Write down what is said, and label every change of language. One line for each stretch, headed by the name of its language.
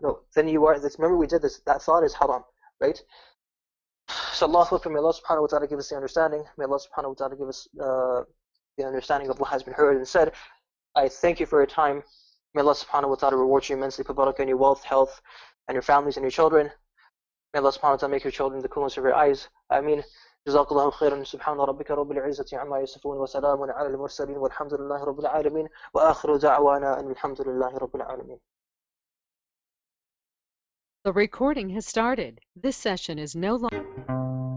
English: No, then remember we did this, that thought is haram. Right? So Allah subhanahu wa ta'ala give us the understanding. May Allah subhanahu wa ta'ala give us the understanding of what has been heard and said. I thank you for your time. May Allah subhanahu wa ta'ala reward you immensely, put barakah in your wealth, health, and your families and your children. May Allah subhanahu wa ta'ala make your children the coolness of your eyes. Ameen.
Arabic: جزاك الله خيرا سبحان ربك رب العزة عما يصفون وسلام على المرسلين والحمد لله رب العالمين وآخر دعوانا أن الحمد لله رب العالمين.
English: The recording has started. This session is no longer